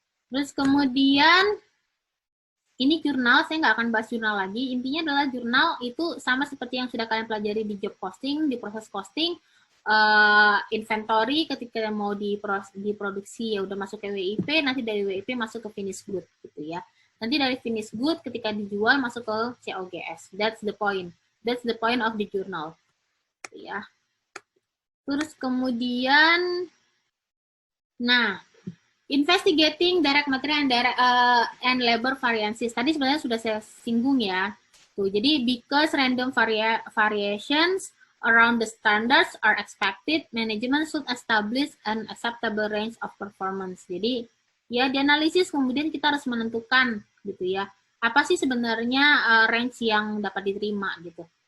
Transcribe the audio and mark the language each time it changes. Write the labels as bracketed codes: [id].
[id] Terus kemudian ini jurnal, saya nggak akan bahas jurnal lagi. Intinya adalah jurnal itu sama seperti yang sudah kalian pelajari di job posting, di proses posting, inventory ketika mau diproduksi ya udah masuk ke WIP, nanti dari WIP masuk ke finish good gitu ya. Nanti dari finish good ketika dijual masuk ke COGS. [en] That's the point. That's the point of the journal. [id] Gitu ya. Terus kemudian, nah, [en] investigating direct material and labor variances. [id] Tadi sebenarnya sudah saya singgung ya. Tuh, jadi [en] because random variations around the standards are expected, management should establish an acceptable range of performance. [id] Jadi ya dianalisis kemudian kita harus menentukan gitu ya. Apa sih sebenarnya range yang dapat diterima gitu.